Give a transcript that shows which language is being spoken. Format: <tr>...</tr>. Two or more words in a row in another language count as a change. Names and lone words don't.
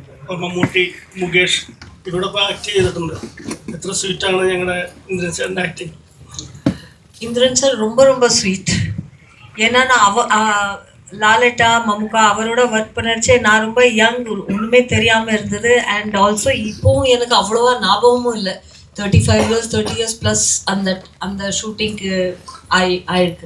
<ml>മമ്മൂട്ടി, മുകേഷ് ഇവരോടൊപ്പം ആക്ട് ചെയ്തിട്ടുണ്ട്. എത്ര സ്വീറ്റാണ് ഞങ്ങളുടെ ഇന്ദ്രൻ സാറിൻ്റെ ആക്ടിങ്.</ml> <ta>இந்திரன் சார் ரொம்ப ரொம்ப ஸ்வீட். ஏன்னா நான் லாலட்டா மம்முக்கா அவரோட ஒர்க் பண்ணச்சே நான் ரொம்ப யங், ஒன்றுமே தெரியாமல் இருந்தது.</ta> <en>and also</en> <ta>இப்போவும் எனக்கு அவ்வளோவா ஞாபகமும் இல்லை.</ta> <en>35 years 30 years plus</en> <ta>அந்த ஷூட்டிங்க்கு ஆயிருக்கு.</ta>